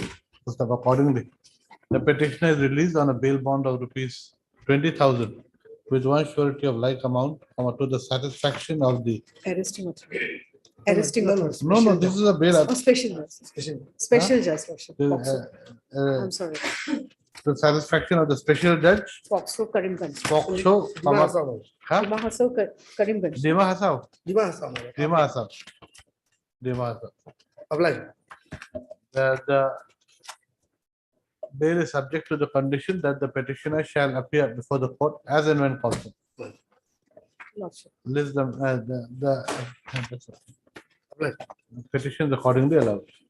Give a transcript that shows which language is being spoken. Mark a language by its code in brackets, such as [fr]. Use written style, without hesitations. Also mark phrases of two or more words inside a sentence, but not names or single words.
[en] Accordingly, the petitioner is released on a bail bond of rupees 20,000 with one surety of like amount to the satisfaction of the. Arresting authority. Arresting authority. No, this is a bail. Oh, special judge. Special judge. Lordship. The, POCSO. I'm sorry. The satisfaction of the special judge. POCSO Karimganj. POCSO. Huh? Dima Hasaw Karimganj. Dima Hasaw. Dima Hasaw, my lord. Dima Hasaw. Dima Hasaw. Oblige. The bail is subject to the condition that the petitioner shall appear before the court as and when called. Lordship. List them, petition is accordingly allowed.